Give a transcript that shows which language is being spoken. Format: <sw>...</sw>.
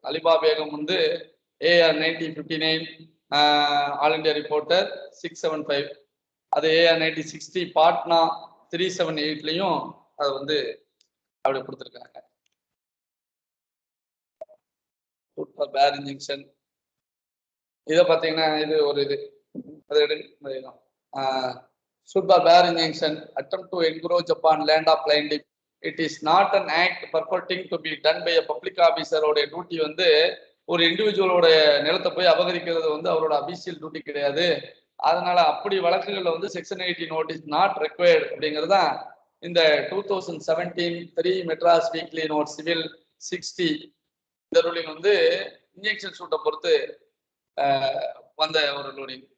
<ta>அலிபா பேகம் வந்து AR 9059 all India reporter 675, அது AR 9060 Patna 378லையும் அது வந்து அப்படி கொடுத்துருக்காங்க. பேர் இன்ஜெக்ஷன் இதை பார்த்தீங்கன்னா இது ஒரு இது அதை எடுங்க. சூட் ஃபார் பேர் injection</ta> <en>attempt to encroach upon land of plaintiff, it is not an act purporting to be done by a public officer.</en> <ta>உடைய டியூட்டி வந்து ஒரு இண்டிவிஜுவலோட நிலத்தை போய் அபகரிக்கிறது வந்து அவரோட அபிஷியல் டியூட்டி கிடையாது. அதனால அப்படி வழக்குகளில் வந்து செக்ஷன் 80 நோட்டீஸ் நாட் ரெக்வயர்டு அப்படிங்கிறது தான் இந்த 2017 3 மெட்ராஸ் வீக்லி நோட் சிவில் 60 இந்த ரூலிங் வந்து இன்ஜெக்ஷன் சூட்டை பொறுத்து வந்த ஒரு ரூலிங்.</ta>